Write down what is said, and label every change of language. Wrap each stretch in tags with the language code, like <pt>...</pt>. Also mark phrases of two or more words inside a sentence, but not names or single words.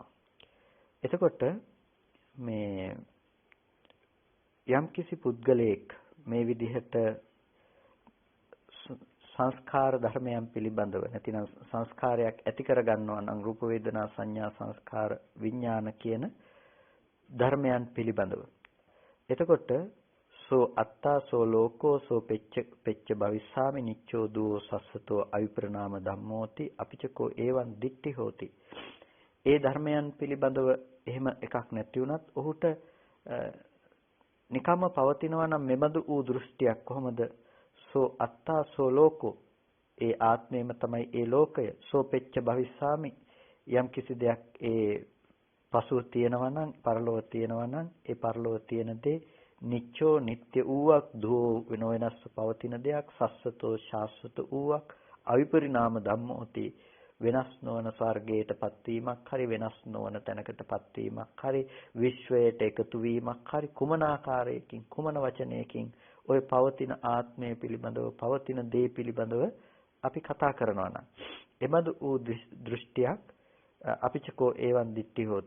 <si>එතකොට මේ යම්කිසි පුද්ගලයෙක් මේ විදිහට සංස්කාර ධර්මයන් පිළිබඳව නැතිනම් සංස්කාරයක් ඇති කර ගන්නවා නම් රූප වේදනා සංඥා සංස්කාර විඥාන කියන ධර්මයන් පිළිබඳව. එතකොට</si> <pi>සෝ අත්තා සෝ ලෝකෝ සෝ පෙච්ච භවිස්සාමි නිච්චෝ දුෝ සස්සතෝ අවිපරණාම ධම්මෝති අපිචකෝ ඒවං දිට්ඨි හෝති.</pi> <si>ඒ ධර්මයන් පිළිබඳව එහෙම එකක් නැති වුණත් ඔහුට නිකම්ම පවතිනවා නම් මෙබඳු වූ දෘෂ්ටියක් කොහොමද?</si> <pi>සෝ අත්තා සෝ ලෝකෝ,</pi> <si>ඒ ආත්මයම තමයි ඒ ලෝකය.</si> <pi>සෝ පෙච්ච භවිස්සාමි,</pi> <si>යම් කිසි දෙයක් ඒ පසුව තියෙනවා නම්, පරලෝව තියෙනවා නම්, ඒ පරලෝව තියෙන දේ නිච්චෝ නිට්ටය වූවක්, දෝ වෙනස් පවතින දෙයක්, සස්සතෝ ශාස්වත වූවක්,</si> <pi>අවිපරිණාම ධම්මෝති,</pi> <si>වෙනස් නොවන ස්වර්ගයටපත් වීමක් හරි, වෙනස් නොවන තැනකටපත් වීමක් හරි, විශ්වයට එකතු වීමක් හරි, කුමන ආකාරයකින් කුමන වචනයකින් ওই පවතින ආත්මය පිළිබඳව, පවතින දේ පිළිබඳව අපි කතා කරනවා නම්, එබඳු වූ දෘෂ්ටියක්</si> <pi>අපිචකෝ ඒවන් දිට්ඨි හෝති.</pi>